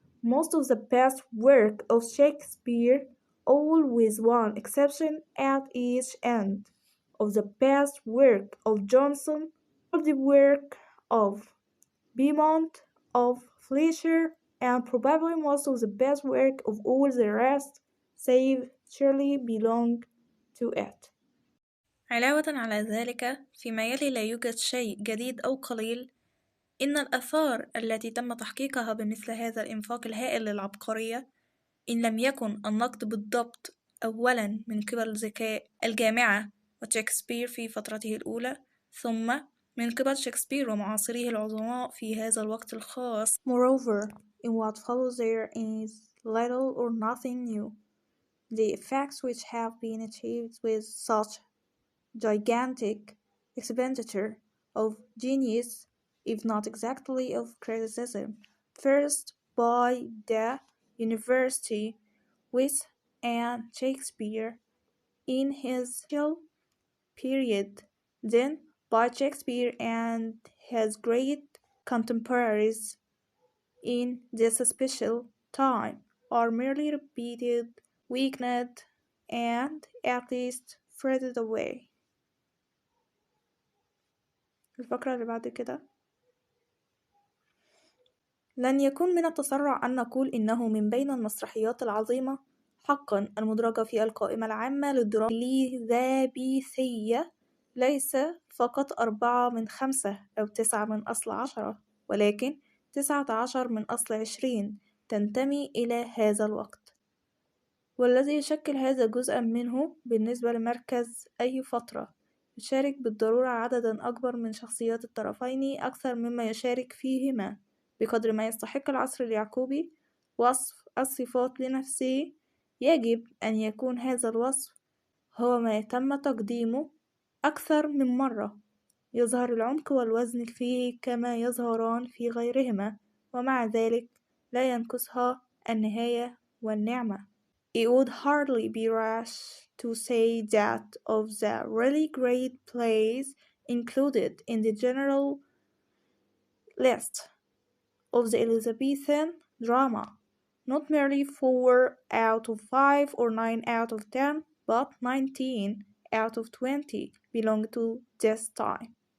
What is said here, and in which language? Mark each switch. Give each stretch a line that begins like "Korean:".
English: Most of the best work of Shakespeare, all with one exception at each end, of the best work of Johnson, of the work of Beaumont, of Fletcher, and probably most of the best work of all the rest, save Shirley, belong to it.
Arabic: علاوة على ذلك فيما يلي لا يوجد شيء جديد أو قليل إن الآثار التي تم تحقيقها بمثل هذا الإنفاق الهائل للعبقرية إن لم يكن النقد بالضبط أولا من قبل ذكاء الجامعة وشكسبير في فترته الأولى ثم من قبل شكسبير ومعاصريه العظماء في هذا الوقت الخاص.
English: Moreover, in what follows there is little or nothing new. The effects which have been achieved with such gigantic expenditure of genius, if not exactly of criticism, first by the university with and Shakespeare in his period, then by Shakespeare and his great contemporaries in this special time, are merely repeated, weakened, and at least frittered away.
Arabic: الفقرة اللي بعد كده لن يكون من التسرع أن نقول إنه من بين المسرحيات العظيمة حقا المدرجة في القائمة العامة للدراما الإليزابيثية ليس فقط 4 من 5 أو 9 من أصل 10 ولكن 19 من أصل 20 تنتمي إلى هذا الوقت والذي يشكل هذا جزءا منه بالنسبة لمركز أي فترة. يشارك بالضرورة عددا أكبر من شخصيات الطرفين أكثر مما يشارك فيهما، بقدر ما يستحق العصر اليعقوبي وصف الصفات لنفسه. يجب أن يكون هذا الوصف هو ما تم تقديمه أكثر من مرة، يظهر العمق والوزن فيه كما يظهران في غيرهما، ومع ذلك لا ينقصها النهاية والنعمة.
English: It would hardly be rash to say that of the really great plays included in the general list of the Elizabethan drama, not merely 4 out of 5 or 9 out of 10, but 19 out of 20 belong to this time.